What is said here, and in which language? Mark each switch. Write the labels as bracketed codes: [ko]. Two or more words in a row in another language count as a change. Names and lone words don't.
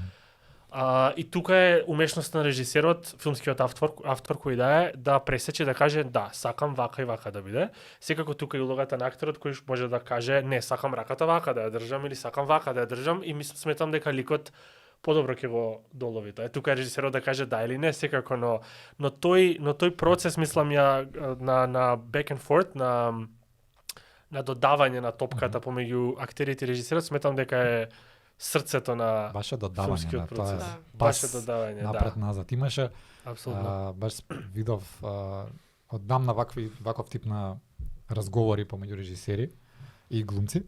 [mk] И тука е умешноста на режисерот, филмскиот автор кој да пресече да каже да, сакам вака и вака да биде. Секако тука и улогата на актерот кој може да каже не, сакам раката вака да ја држам или сакам вака да ја држам и сметам дека ликот подобро ќе го долови тоа. Тука е режисерот да каже да или не, секако, но тој процес мислам ја на [en] back and forth, [mk] на додавање на топката помеѓу актерите и режисерот, сметам дека е срцето на Баше додавање, филмскиот да, тоа е процес. Да. Баше додавање, напред да. назад. Имаше Апсолутно. баш видов оддамна ваков тип на разговори помеѓу режисери и глумци.